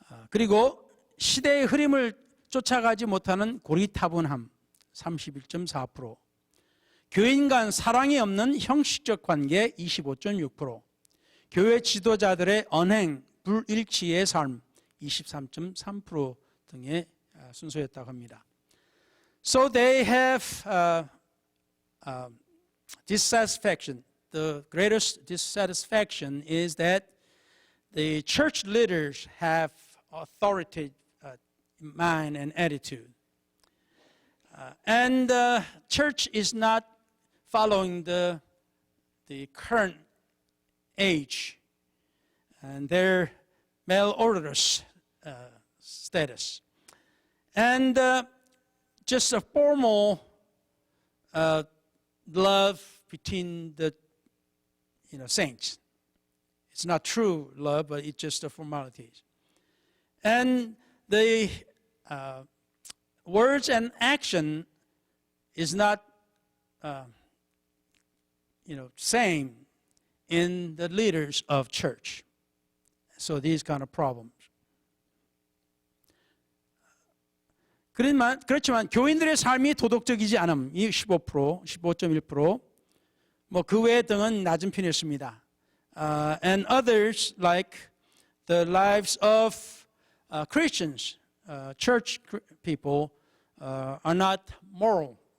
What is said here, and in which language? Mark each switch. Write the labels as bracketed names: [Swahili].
[Korean] 그리고 시대의 흐름을 쫓아가지 못하는 고리타분함 31.4%, 교인 간 사랑이 없는 형식적 관계 25.6%, 교회 지도자들의 언행, 불일치의 삶 23.3% 등의 순서였다고 합니다. [English] So they have dissatisfaction. The greatest dissatisfaction is that the church leaders have authoritative mind and attitude. And the church is not following the current age and their malodorous status. And just a formal love between the saints. It's not true love, but it's just a formalities. And the words and action is not same in the leaders of church. So these kind of problems. [Korean] 그렇지만 교인들의 삶이 도덕적이지 않음, 이 15%, 15.1%, 뭐 그 외 등은 낮은 편이었습니다. [English] And others like the lives of Christians, church people, are not moral.